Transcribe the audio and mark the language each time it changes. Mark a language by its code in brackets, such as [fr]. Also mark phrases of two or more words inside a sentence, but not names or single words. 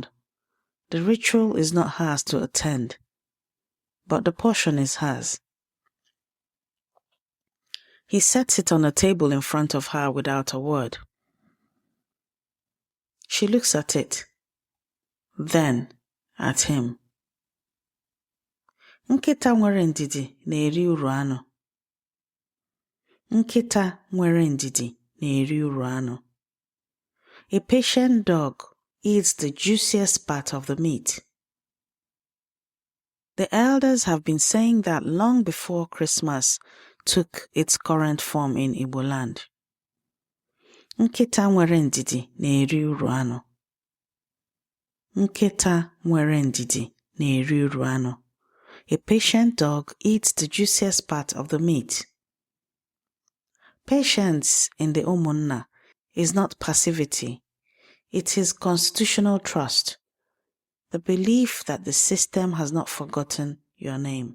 [en] The ritual is not hers to attend, but the portion is hers. He sets it on a table in front of her without a word. She looks at it, then at him. [ig] Nkịta nwere ndidi na-eri uru anụ. Nkịta nwere ndidi na-eri uru anụ. [en] A patient dog eats the juiciest part of the meat. The elders have been saying that long before Christmas took its current form in Igbo land. [ig] Nkịta nwere ndidi na-eri uru anụ. Nkịta nwere ndidi na-eri uru anụ. [en] A patient dog eats the juiciest part of the meat. Patience in the Umunna is not passivity. It is constitutional trust, the belief that the system has not forgotten your name.